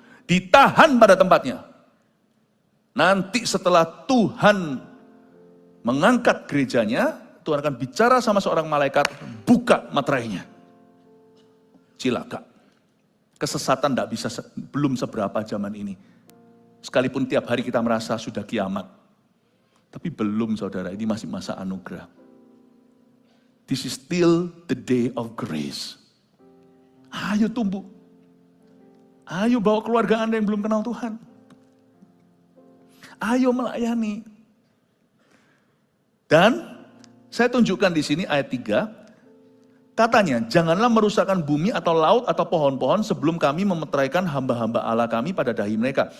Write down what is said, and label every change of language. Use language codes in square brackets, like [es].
[id] Ditahan pada tempatnya. Nanti setelah Tuhan mengangkat gerejanya, Tuhan akan bicara sama seorang malaikat, buka materainya. Cilaka. Kesesatan tidak bisa, belum seberapa zaman ini. Sekalipun tiap hari kita merasa sudah kiamat. Tapi belum saudara, ini masih masa anugerah. [en] This is still the day of grace. [id] Ayo tumbuh. Ayo bawa keluarga Anda yang belum kenal Tuhan. Ayo melayani. Dan saya tunjukkan di sini ayat 3. Katanya, janganlah merusakkan bumi atau laut atau pohon-pohon sebelum kami memeteraikan hamba-hamba Allah kami pada dahi mereka.